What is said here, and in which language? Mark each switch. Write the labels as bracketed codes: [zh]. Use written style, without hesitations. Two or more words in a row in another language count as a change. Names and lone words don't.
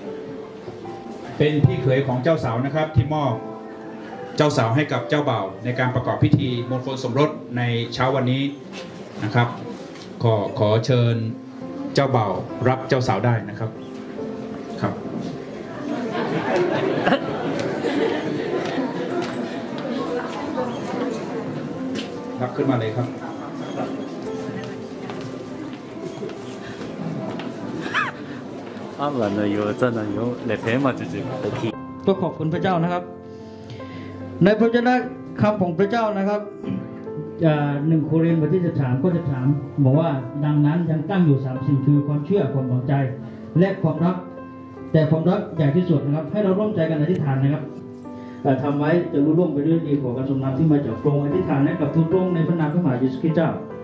[th] เป็นพี่เขยของเจ้าสาวนะครับที่มอบเจ้าสาวให้กับเจ้าบ่าวในการประกอบพิธีมงคลสมรสในเช้าวันนี้นะครับขอเชิญเจ้าบ่าวรับเจ้าสาวได้นะครับครับรับขึ้นมาเลยครับ [yue] 啱人啊要真係要嚟睇嘛直接嚟睇 [th] ก็ขอบคุณพระเจ้านะครับในพระเจ้าคำของพระเจ้านะครับ1 โครินธ์บทที่13ข้อ13บอกว่าดังนั้นยังตั้งอยู่3 สิ่งคือความเชื่อความหวังใจและความรักแต่ความรักใหญ่ที่สุดนะครับให้เราร่วมใจกันอธิษฐานนะครับทำไว้จะรู้ร่วมไปด้วยดีขอการทรงนำที่มาจากพระองค์อธิษฐานให้กับทุกตรงในพระนามพระมหาเยซูคริสต์เจ้า